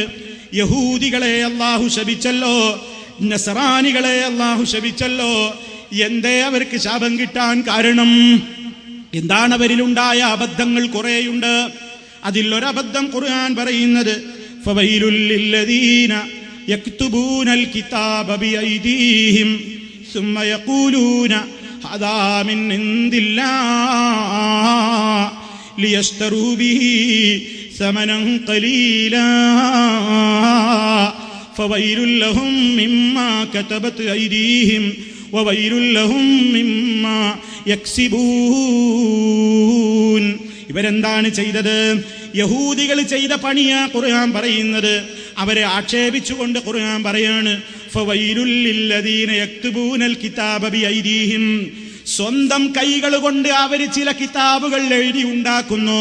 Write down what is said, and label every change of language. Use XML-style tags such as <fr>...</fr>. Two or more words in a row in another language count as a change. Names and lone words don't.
<ml>യഹൂദികളെ അല്ലാഹു ശപിച്ചല്ലോ, നസറാനികളെ അല്ലാഹു ശപിച്ചല്ലോ. എന്തേ അവർക്ക് ശാപം കിട്ടാൻ കാരണം? എന്താണ് അവരിലുണ്ടായ അബദ്ധങ്ങൾ? കുറേയുണ്ട്. അതിലൊരബദ്ധം ഖുർആൻ പറയുന്നത്</ml> <ar>فويل للذين يكتبون الكتاب بأيديهم ثم يقولون هذا من عند الله ليشتروا به ثمنا قليلا فويل لهم مما كتبت أيديهم وويل لهم مما يكسبون.</ar> <ml>ഇവരെന്താണ് ചെയ്തത്? യഹൂദികൾ ചെയ്ത പണിയാ ഖുർആൻ പറയുന്നത്. അവരെ ആക്ഷേപിച്ചുകൊണ്ട് ഖുർആൻ പറയാണ്</ml> <ar>فويل للذين يكتبون الكتاب بأيديهم.</ar> <ml>സ്വന്തം കൈകൾ കൊണ്ട് അവർ ചില കിതാബുകൾ എഴുതി ഉണ്ടാക്കുന്നു.</ml>